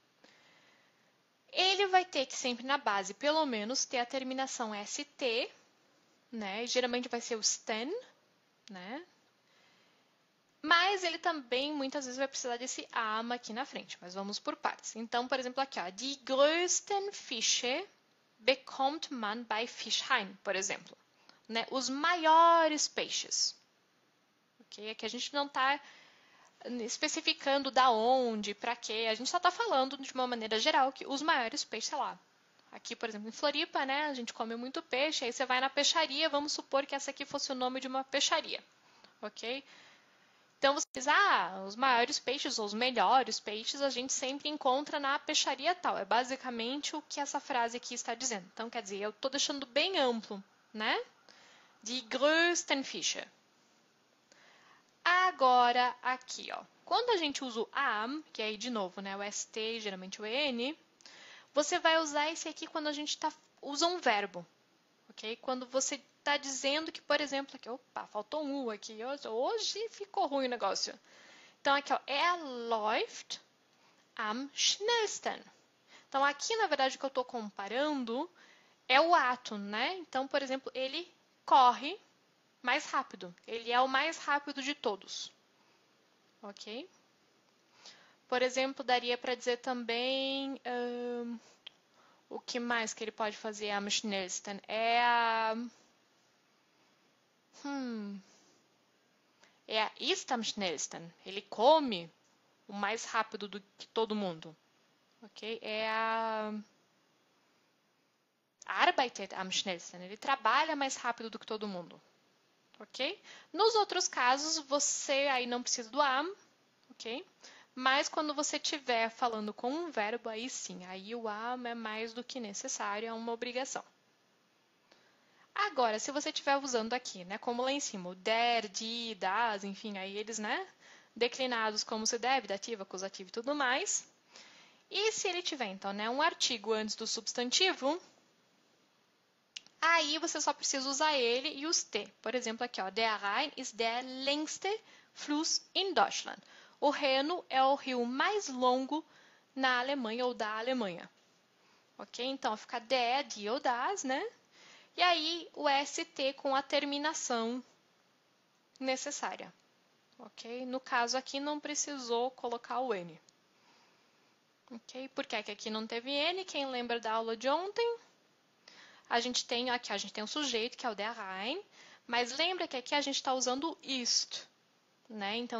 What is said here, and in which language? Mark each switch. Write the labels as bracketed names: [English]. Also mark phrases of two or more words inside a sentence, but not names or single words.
[Portuguese] Ele vai ter que sempre na base, pelo menos, ter a terminação ST, né? Geralmente vai ser o STEN, né? Mas ele também, muitas vezes, vai precisar desse am aqui na frente. Mas vamos por partes. Então, por exemplo, aqui, ó. [German] Die größten Fische bekommt man bei Fischheim, [Portuguese] por exemplo. Né? Os maiores peixes. Okay? Aqui a gente não está especificando da onde, para quê. A gente só está falando de uma maneira geral que os maiores peixes, sei lá. Aqui, por exemplo, em Floripa, né, a gente come muito peixe, aí você vai na peixaria, vamos supor que essa aqui fosse o nome de uma peixaria, ok? Então, você diz, os maiores peixes ou os melhores peixes a gente sempre encontra na peixaria tal. É basicamente o que essa frase aqui está dizendo. Então, quer dizer, eu estou deixando bem amplo, né? [German] Die größten Fische. [Portuguese] Agora, aqui, ó. Quando a gente usa o am, que é aí de novo, né, o ST, geralmente o EN, você vai usar esse aqui quando a gente usa um verbo, ok? Quando você está dizendo que, por exemplo, aqui, opa, faltou um U aqui, hoje ficou ruim o negócio. Então, aqui, ó, [German] läuft am schnellsten. [Portuguese] Então, aqui, na verdade, o que eu estou comparando é o ato, né? Então, por exemplo, ele corre mais rápido. Ele é o mais rápido de todos. Ok? Por exemplo, daria para dizer também... o que mais que ele pode fazer [German] am schnellsten? [Portuguese] É a [German] ist am schnellsten. [Portuguese] Ele come o mais rápido do que todo mundo. [German] Ok? [Portuguese] É a [German] arbeitet am schnellsten. [Portuguese] Ele trabalha mais rápido do que todo mundo. Ok? Nos outros casos, você aí não precisa do am, ok? Mas quando você estiver falando com um verbo, aí sim, aí o am é mais do que necessário, é uma obrigação. Agora, se você estiver usando aqui, né, como lá em cima, o [German] der, die, das, [Portuguese] enfim, aí eles, né, declinados como se deve, dativo, acusativo e tudo mais. E se ele tiver, então, né, um artigo antes do substantivo, aí você só precisa usar ele e os T. Por exemplo, aqui, ó, [German] der Rhein ist der längste Fluss in Deutschland. [Portuguese] O Reno é o rio mais longo na Alemanha ou da Alemanha. Ok? Então, fica [German] der, die [Portuguese] ou das, né? E aí, o ST com a terminação necessária. Ok? No caso aqui, não precisou colocar o N. Ok? Por que aqui não teve N? Quem lembra da aula de ontem? A gente tem um sujeito, que é o der Rhein, mas lembra que aqui a gente está usando o ist, né?